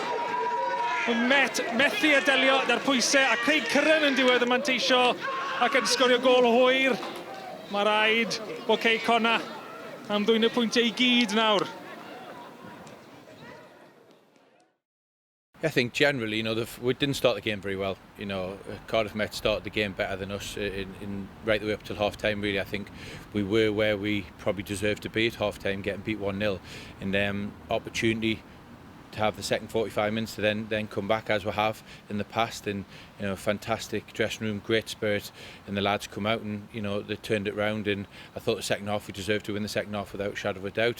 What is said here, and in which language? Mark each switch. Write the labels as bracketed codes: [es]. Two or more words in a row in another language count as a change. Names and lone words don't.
[cy] Methu a delio da'r pwysau, a Craig Curran yn diwedd y manteisio ac yn sgorio gol hwyr. Mae rhaid bod Cei Connah am ddwyn y pwyntiau i gyd nawr. [en] I think generally, we didn't start the game very well. Cardiff Met started the game better than us in right the way up till half time. Really, I think we were where we probably deserved to be at half time, getting beat 1-0, and opportunity to have the second 45 minutes to then come back as we have in the past, and fantastic dressing room, great spirit, and the lads come out and they turned it round, and I thought the second half we deserved to win the second half without a shadow of a doubt.